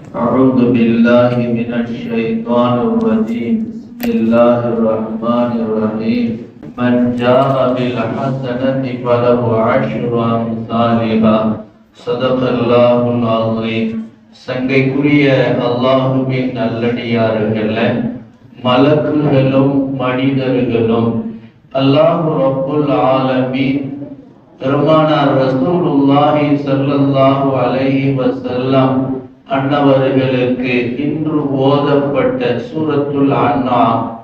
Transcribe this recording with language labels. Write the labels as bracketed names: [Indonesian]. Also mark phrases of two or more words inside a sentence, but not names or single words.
[Arabic] أعوذ بالله من الشيطان الرجيم بسم الله الرحمن الرحيم من جاء بالحسنة فله عشر أمثالها صدق الله العظيم. [Tamil] சங்கைக்குரிய அல்லாஹுவின் நல்லடியார்களே, மலக்குகளும் மனிதர்களும் [Arabic] الله رب العالمين [Tamil] பெருமானார் [Arabic] رسول الله صلى الله عليه وسلم [Tamil] அன்னவர்களுக்கு இன்று ஓதப்பட்ட சூரத்துல் அன்ஆம்